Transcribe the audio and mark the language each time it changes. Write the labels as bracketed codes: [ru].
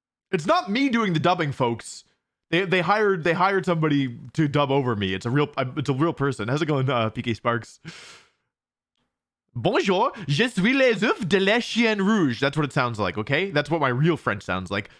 [en] It's not me doing the dubbing, folks. They hired somebody to dub over me. It's a real person. How's it going, PK Sparks? [fr] Bonjour, je suis les œufs de la chienne rouge. [en] That's what it sounds like, okay? That's what my real French sounds like.